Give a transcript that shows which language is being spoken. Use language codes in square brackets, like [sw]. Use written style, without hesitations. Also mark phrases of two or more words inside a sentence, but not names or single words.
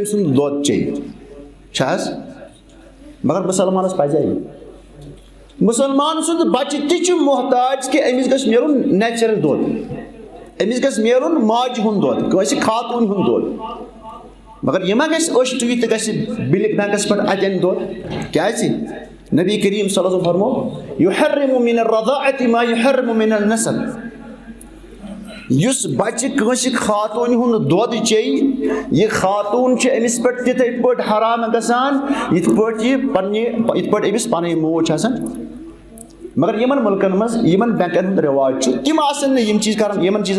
[ks] سُنٛد دۄد چیٚیہِ چھا حظ مگر مُسلمانس پزِ یہِ مُسلمان سُنٛد بچہِ تہِ چھُ محتاج کہِ أمِس گژھِ مِلُن نیچرل دۄد أمِس گژھِ مِلُن ماجہِ ہُنٛد دۄد کٲنٛسہِ خاتوٗن ہُنٛد دۄد مگر یہِ ما گژھِ أچھ ٹُوِتھ تہٕ گژھِ [en] milk banks [ks] پٮ۪ٹھ اتہِ انہِ دۄد کیازِ نبی کریم [ar] صلی اللہ علیہ وسلم [ks] فرمو [ar] یحرم من الرضاعة ما یحرم من النسب [ks] یُس بچہِ کٲنٛسہِ خاتوٗنہِ ہُنٛد دۄد چیٚیہِ یہِ خاتوٗن چھِ أمِس پٮ۪ٹھ تِتھٕے پٲٹھۍ حرام گژھان یِتھ پٲٹھۍ أمِس پنٕنۍ موج چھِ آسان مگر یِمن مُلکن منٛز یِمن بینکن ہُنٛد رِواج چھُ تِم آسن نہٕ یِم چیٖز کران یِمن چیٖزن